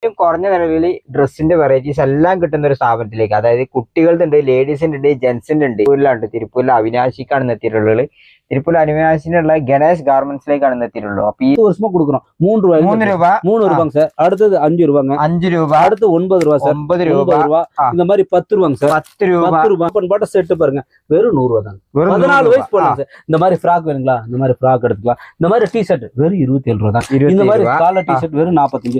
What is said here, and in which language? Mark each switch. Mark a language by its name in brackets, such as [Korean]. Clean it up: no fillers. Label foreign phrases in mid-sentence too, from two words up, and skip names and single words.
[Malayalam] കുറഞ്ഞ നിലവിൽ ഡ്രസ്സിന്റെ വെറൈറ്റീസ് എല്ലാം കിട്ടുന്ന ഒരു സ്ഥാപനത്തിലേക്ക്, അതായത് കുട്ടികളുടെ ഉണ്ട്, ലേഡീസിന്റെ ഉണ്ട്, ജെന്റ്സിന്റെ ഉണ്ട്. തിരുപ്പൂരിൽ അവിനാശിക്കാണ് എത്തിയിട്ടുള്ളത്. തിരുപ്പൂർ അവിനാശിനുള്ള ഗണേഷ് ഗാർമെന്റ്സിലേക്കാണ് എത്തിയിട്ടുള്ളത്. അപ്പൊ ഈ [Tamil] வருஷமா கொடுக்குறோம். 3 ரூபா 3 ரூபாங்க சார். அடுத்தது 5 ரூபாங்க. 5 ரூபா. அடுத்து 9 ரூபா சார். 9 ரூபா. இந்த மாதிரி 10 ரூபாங்க சார். 10 ரூபா. 10 ரூபா போட்ட செட் பாருங்க, வெறும் 100 ரூபா தான். 14 வயசு போடலாம் சார். இந்த மாதிரி ஃப்ராக் வேணுங்களா, இந்த மாதிரி ஃப்ராக் எடுத்துக்கலாம். இந்த மாதிரி டி-ஷர்ட் வெறும் 27 ரூபா தான். இந்த மாதிரி காலர் டி-ஷர்ட் வெறும் 45.